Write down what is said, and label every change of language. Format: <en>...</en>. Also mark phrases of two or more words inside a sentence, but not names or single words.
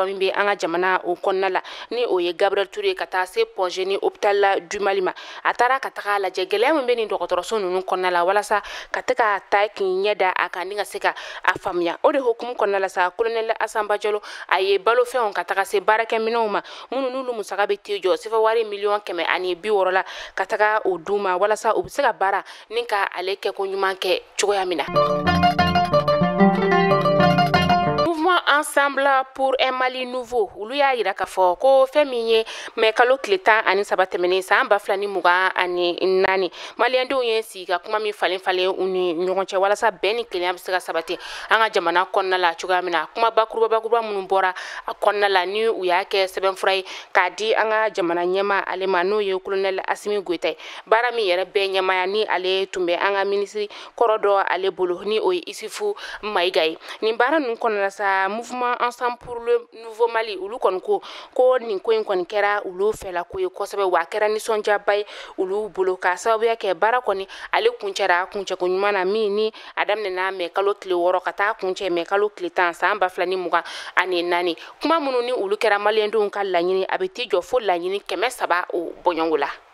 <bm>min bɛ an ka jamana o kɔnɔna la ni o ye Gabriel Touré ka taa se Pongé ni hôpital du Mali ma a taara ka taga lajɛ gɛlɛya min bɛ nin dɔgɔtɔrɔso ninnu kɔnɔna la walasa ka tɛ ka taa k'i ɲɛ da a kan ni ka se ka a faamuya o de hukumu kɔnɔna la sa colonel Asan Bajolo a ye balofɛnw ka taga se baarakɛminɛnw ma minnu n'olu musaka bɛ t'i jɔ sefa wari $160 la ka taga o d'u ma walasa u bɛ se ka baara ni ka ale kɛ ko ɲuman kɛ cogoya min na. Ensemble pour un Mali nouveau olu y'a yira k'a fɔ ko fɛn min ye mais kalo tile 13 tɛmɛnen san 2024 maliyɛndenw ye sigi ka kuma min falen u ni ɲɔgɔn cɛ walasa bɛn ni kelenya bɛ se ka sabati an ka jamana kɔnɔna la cogoya min na kuma bakuruba minnu bɔra a kɔnɔna la ni u y'a kɛ sɛbɛnfura ye k'a di an ka jamana ɲɛma ale ma n'o ye colonel Asimi Goita ye baara min yɛrɛ bɛɛ ɲɛmaya ni ale tun bɛ an ka ministre kɔrɔ dɔ ale bolo ni o ye Isufu Mayiga ye nin baara ninnu kɔnɔna la sa mouvement ensemble pour le nouveau Mali olu kɔni ko nin ko in kɔni kɛra olu fɛla ko ye kosɛbɛ wa kɛra nisɔndiyaba ye olu bolo ka sababuya kɛ baara kɔni ale kuncɛra kuncɛko ɲuman na min ni a daminɛna mais kalo tile 6 ka taa kuncɛ mais kalo tile 10 san 2024 kuma minnu ni olu kɛra maliyɛndenw ka laɲini a bɛ t'i jɔ fo laɲini 300 o bɔɲɔngo la.</bm>